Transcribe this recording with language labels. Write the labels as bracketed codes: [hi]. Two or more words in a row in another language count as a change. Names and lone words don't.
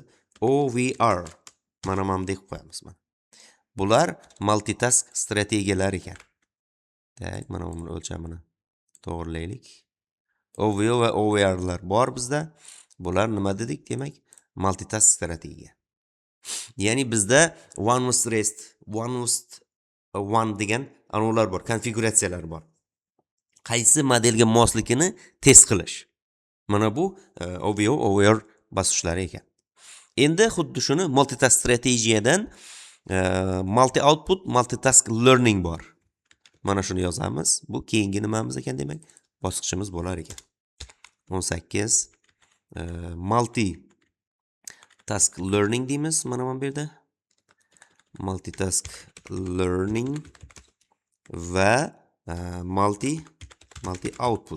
[uz] OVR mana deb qo'yamiz. Bular multitask strategiyalar ekan. Tak, mana buni o'lchamini to'g'rilaylik. OVO va OVRlar bor bizda. Bular nima dedik demak? Multitask strategiya. Ya'ni bizda [en] one with rest, one with one [uz] degan anular bor, konfiguratsiyalar bor. Qaysi modelga mosligini test qilish. Mana bu OVO, OVR bosqichlari ekan. Endi xuddi shuni multitask strategiyadan [en] multi output, multitask learning [uz] bor. Mana shuni yozamiz. Bu keyingi nimamiz ekan demak, bosqichimiz bo'lar ekan. 18 [en] multi task learning [uz] deymiz mana bu yerda. [en] Multitask learning va multi output.